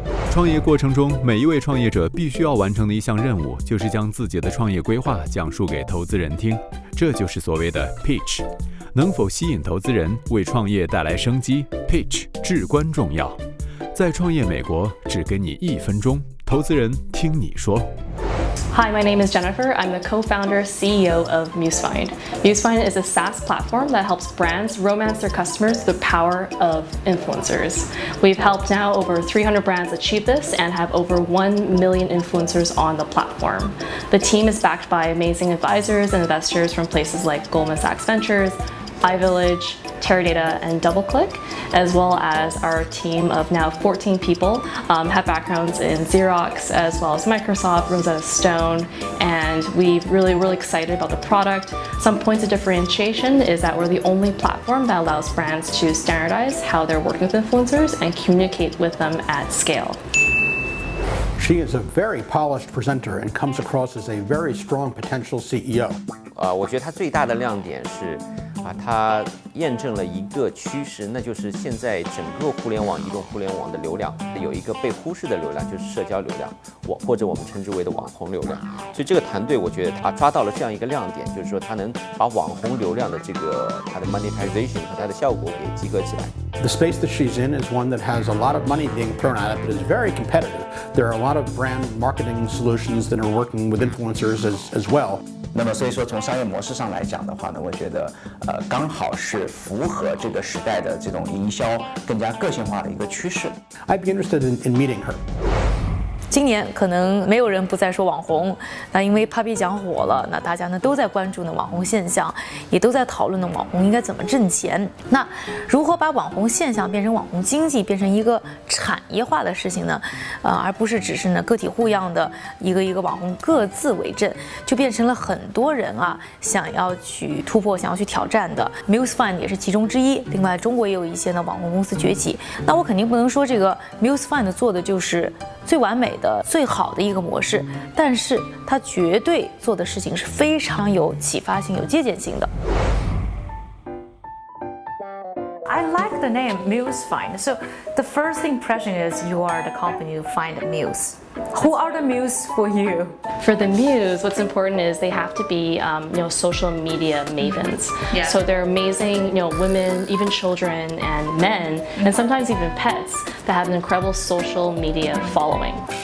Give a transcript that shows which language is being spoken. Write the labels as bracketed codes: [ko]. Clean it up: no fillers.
[zh] 创业过程中，每一位创业者必须要完成的一项任务，就是将自己的创业规划讲述给投资人听，这就是所谓的 pitch。能否吸引投资人，为创业带来生机 ，pitch 至关重要。在创业美国，只给你1分钟，投资人听你说。 [en] Hi, my name is Jennifer. I'm the co-founder, CEO of Musefind. Musefind is a SaaS platform that helps brands romance their customers through the power of influencers. We've helped now over 300 brands achieve this and have over 1 million influencers on the platform. The team is backed by amazing advisors and investors from places like Goldman Sachs Ventures, iVillage, Teradata, and DoubleClick, as well as our team of now 14 people have backgrounds in Xerox, as well as Microsoft, Rosetta Stone, and we're really excited about the product. Some points of differentiation is that we're the only platform that allows brands to standardize how they're working with influencers and communicate with them at scale. She is a very polished presenter and comes across as a very strong potential CEO. [zh] 我觉得它最大的亮点是它验证了一个趋势，那就是现在整个互联网、移动互联网的流量有一个被忽视的流量，就是社交流量，或者我们称之为的网红流量。所以这个团队我觉得它抓到了这样一个亮点，就是说它能把网红流量的它的 monetization 和它的效果给集合起来。 [en] The space that she's in is one that has a lot of money being thrown at it, but is very competitive. There are a lot of brand marketing solutions that are working with influencers as well. [zh] 那么所以说从商业模式上来讲的话呢，我觉得刚好是符合这个时代的这种营销更加个性化的一个趋势。 [en] I'd be interested in meeting her. [zh] 今年可能没有人不再说网红，那因为 Papi 讲火了，那大家呢都在关注呢网红现象，也都在讨论呢网红应该怎么挣钱。那如何把网红现象变成网红经济，变成一个产业化的事情呢？而不是只是呢个体户样的一个网红各自为政，就变成了很多人想要去突破、想要去挑战的。 Musefind 也是其中之一。另外，中国也有一些呢网红公司崛起。那我肯定不能说这个 Musefind 做的就是最完美的、最好的一个模式，但是它绝对做的事情是非常有启发性、有借鉴性的。 [en] I like the name Musefind. So the first impression is you are the company to find a muse. Who are the muse for you? For the muse, what's important is they have to be, social media mavens. Yeah. So they're amazing, women, even children and men, and sometimes even pets that have an incredible social media following.